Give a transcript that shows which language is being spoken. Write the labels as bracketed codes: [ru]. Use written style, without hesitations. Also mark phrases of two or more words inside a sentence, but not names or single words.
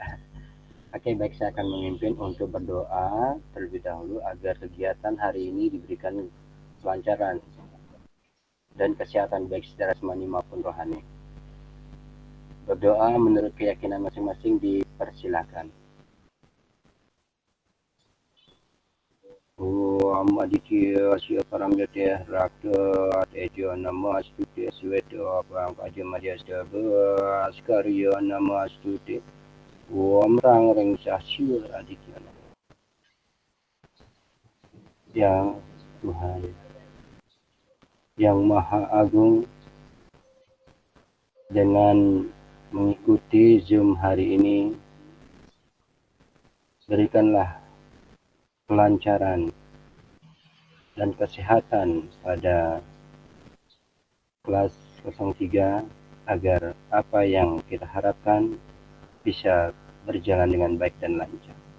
[id] Oke, baik, saya akan memimpin untuk berdoa terlebih dahulu agar kegiatan hari ini diberikan kelancaran dan kesehatan baik secara jasmani maupun rohani. Berdoa menurut keyakinan masing-masing dipersilakan. [sa] Om aditya asya paramyate rakta tejo namastute sveto abang pajamadya askarya namastute Om rang reng sasya aditya. [id] Yang Tuhan yang Maha Agung, dengan mengikuti Zoom hari ini, berikanlah kelancaran dan kesehatan pada kelas 03 agar apa yang kita harapkan bisa berjalan dengan baik dan lancar.